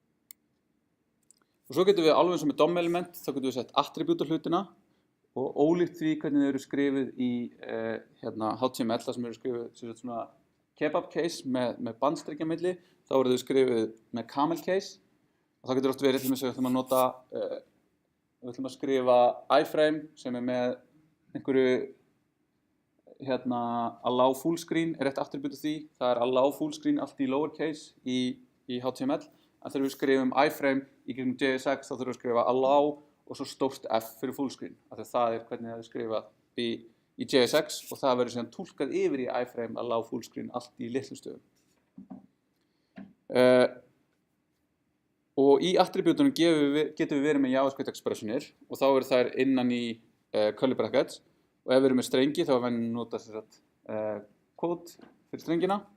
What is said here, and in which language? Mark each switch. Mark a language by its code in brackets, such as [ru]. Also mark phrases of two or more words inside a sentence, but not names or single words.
[is] Og svo getum við alveg eins og með [en] DOM element, [is] þá getum við sett attribute á hlutina, og ólíkt því hvernig þau eru skrifið í HTML, það sem eru skrifið svona [en] kebab case [is] með bandstrengja milli, þá eru þau skrifið með [en] camel case, [is] og það getur oft verið til þess að við ætlum að skrifa iframe sem með einhverju [en] allow full screen [is] rétt attribute því, það [en] allow full screen [is] allt í lowercase í HTML, en þegar við skrifum iframe í gegnum JSX þá þurfum við að skrifa allow og svo stórt F fyrir [en] full screen, [is] af því það hvernig það skrifað í JSX, og það verður síðan túlkað yfir í iframe [en] allow full screen [is] allt í litlum stöðum. Og í attributunum getum við verið með JavaScript expressionir, og þá eru þær innan í [en] curly brackets, [is] og ef við erum með strengi þá við nota quote fyrir strengina,